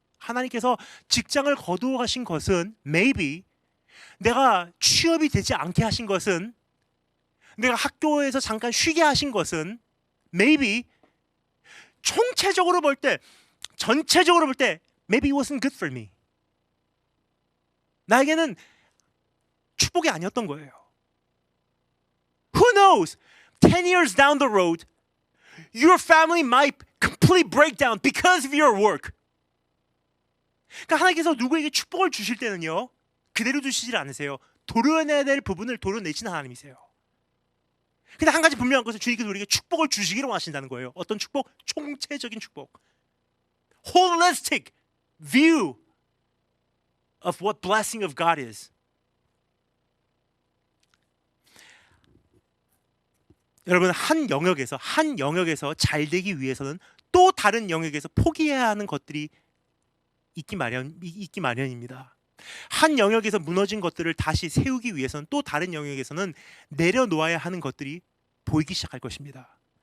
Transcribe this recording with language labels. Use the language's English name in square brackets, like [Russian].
[Korean] 하나님께서 직장을 거두어 가신 것은 maybe, 내가 취업이 되지 않게 하신 것은, 내가 학교에서 잠깐 쉬게 하신 것은 maybe, 총체적으로 볼 때, 전체적으로 볼 때 [English] maybe it wasn't good for me. [Korean] 나에게는 축복이 아니었던 거예요. [English] Who knows? 10 years down the road, your family might completely break down because of your work. [Korean] 그러니까 하나님께서 누구에게 축복을 주실 때는요, 그대로 주시질 않으세요. 도려내야 될 부분을 도려내시는 하나님이세요. 근데 한 가지 분명한 것은 주님께서 우리에게 축복을 주시기를 원하신다는 거예요. 어떤 축복? 총체적인 축복. [English] Holistic view of what blessing of God is. [Korean] 여러분, 한 영역에서 잘 되기 위해서는 또 다른 영역에서 포기해야 하는 것들이 있기 마련입니다. 한 영역에서 무너진 것들을 다시 세우기 위해서는 또 다른 영역에서는 내려놓아야 하는 것들이 보이기 시작할 것입니다.